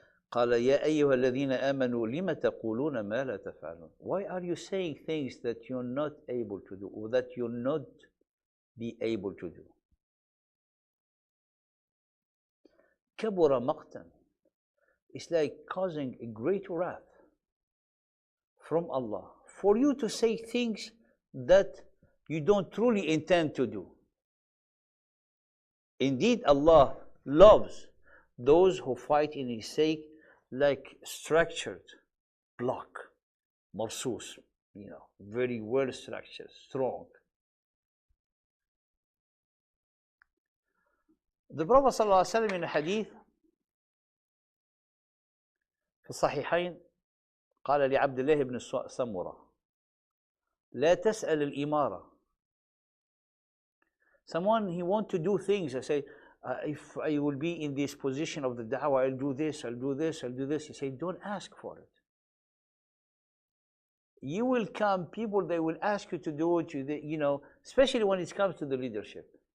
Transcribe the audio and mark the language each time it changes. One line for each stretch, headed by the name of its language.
Arabic: قال يا أيها الذين آمنوا لم تقولون ما لا تفعلون.
English: Why are you saying things that you're not able to do, or that you'll not be able to do?
Arabic: كبر مقتا.
English: It's like causing a great wrath from Allah for you to say things that you don't truly intend to do. Indeed, Allah loves those who fight in His sake like structured block, marsus, very well structured, strong. The Prophet ﷺ in a hadith
Arabic: في الصحيحين قال لعبد الله بن سمرة لا تسأل الإمارة.
English: Someone, he want to do things. I say, if I will be in this position of the da'wah, I'll do this, I'll do this, I'll do this. He say, don't ask for it. You will come, people, they will ask you to do it, especially when it comes to the leadership.